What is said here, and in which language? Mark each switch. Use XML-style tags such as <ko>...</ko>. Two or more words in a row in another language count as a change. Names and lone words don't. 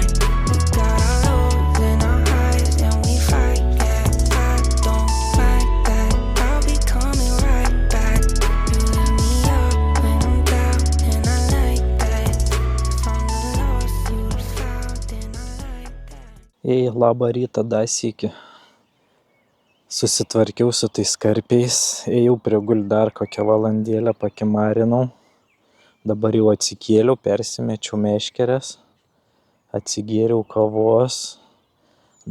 <en>We got our lows and our highs, and we fight, yeah. I don't like that. I'll be coming right back. You lift me up when I'm down, and I like that. From the lost you found, and I like that.</en> <lt>Ei, labą rytą dar sykį. Susitvarkiau su tais karpiais. Ėjau prie gul dar kokią valandėlę pakimarinau. Dabar jau atsikėliau, persimečiau meškeres. Atsigėriau kavos.</lt>